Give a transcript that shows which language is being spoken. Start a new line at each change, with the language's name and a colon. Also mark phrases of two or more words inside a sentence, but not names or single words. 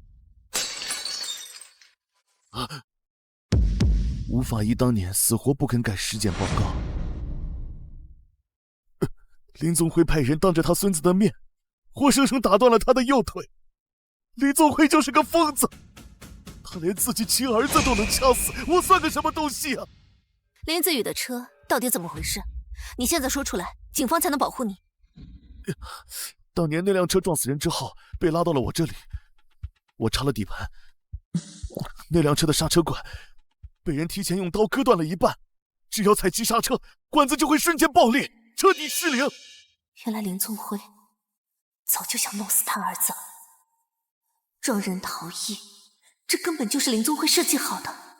Chinese: 吴法医当年死活不肯改尸检报告，林宗辉派人当着他孙子的面，活生生打断了他的右腿。林宗辉就是个疯子，他连自己亲兒子都能掐死，我算個什麼東西啊！林子宇的車到底怎麼回事？你現在說出來，警方才能保護你。當年那輛車撞死人之後，被拉到了我這裡，我查了底盤，那輛車的剎車管被人提前用刀割斷了一半，只要踩急剎車，管子就會瞬間爆裂，徹底失靈。原來林宗輝早就想弄死他兒子，讓人逃逸，這根本就是林宗輝設計好的。